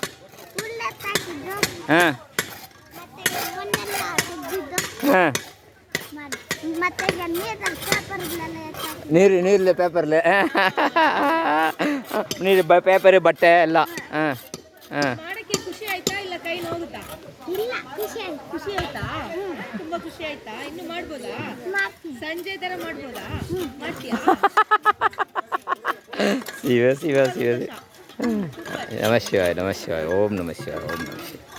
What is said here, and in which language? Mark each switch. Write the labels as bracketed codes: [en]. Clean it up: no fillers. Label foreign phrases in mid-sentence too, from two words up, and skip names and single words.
[kn] ಹಾಂ ಹಾಂ, ನೀರಲ್ಲಿ ಪೇಪರ್ಲೆ ನೀರು ಪೇಪರ್ ಬಟ್ಟೆ ಎಲ್ಲ. ಹಾಂ ಹಾಂ. ಮಾಡಕ್ಕೆ ಖುಷಿ ಆಯ್ತಾ ಇಲ್ಲ ಕೈ ನೋವುತ್ತಾ? ಖುಷಿ ಆಯ್ತಾ? ತುಂಬಾ ಖುಷಿ ಆಯ್ತಾ? ಇನ್ನು ಮಾಡ್ಬೋದಾ? ಸಂಜೆ ತರ ಮಾಡ್ಬೋದಾ? ಮಾಡ್ತೀಯಾ? [sa] ಶಿವ ಶಿವ ಶಿವ. ನಮಃ ಶಿವಾಯ, ನಮಃ ಶಿವಾಯ, ಓಂ ನಮಃ ಶಿವಾಯ, ಓಂ ನಮಃ ಶಿವಾಯ.